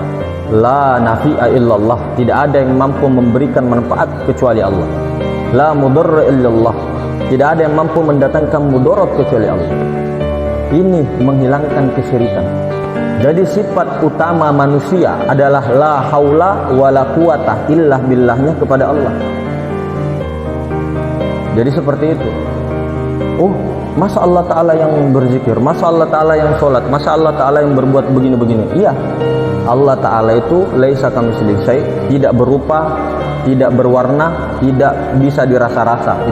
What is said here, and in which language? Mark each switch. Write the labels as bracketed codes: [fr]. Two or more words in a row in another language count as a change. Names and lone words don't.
[ar] لا نافع إلا الله. [id] Tidak ada yang mampu memberikan manfaat kecuali Allah. [ar] لا مضر إلا الله. [id] Tidak ada yang mampu mendatangkan mudarat kecuali Allah. Ini menghilangkan kesyirikan. Jadi sifat utama manusia adalah [ar] لا حول ولا قوة إلا بالله [id] kepada Allah. Jadi seperti itu. masa Allah Ta'ala yang berzikir, masa Allah Ta'ala yang sholat, masa Allah Ta'ala yang berbuat begini-begini. Iya, Allah Ta'ala itu [ar] ليس كمثله شيء', [id] tidak berupa, tidak berwarna, tidak bisa dirasa-rasa.